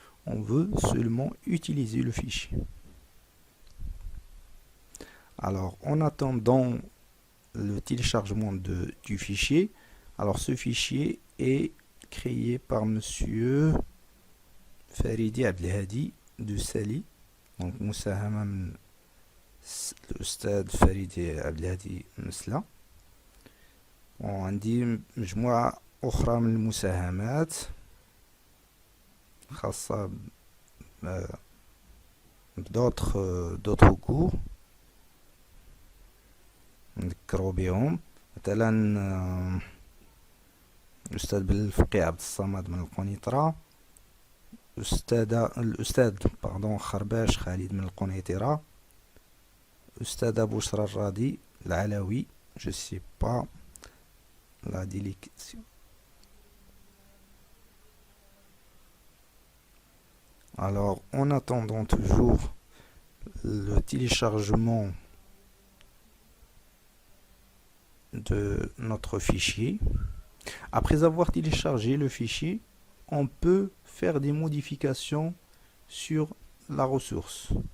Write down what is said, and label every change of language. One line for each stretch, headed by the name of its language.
French: On veut seulement utiliser le fichier. Alors, en attendant le téléchargement du fichier, alors ce fichier est créé par monsieur Faridi Abdelhadi de Sali.
Arabic: دونك مساهمة من الأستاذ فريد عبد الهادي مسلة. وعندي مجموعة أخرى من المساهمات خاصة
French: d'autres cours
Arabic: نذكروا بهم. مثلا الأستاذ بالفقي عبد الصمد من القنيطرة، الأستاذ خرباش خالد من القنيطرة، أستاذة بشرى الراضي العلوي،
French: je sais pas la délication. Alors, en attendant toujours le téléchargement de notre fichier, après avoir téléchargé le fichier, on peut faire des modifications sur la ressource.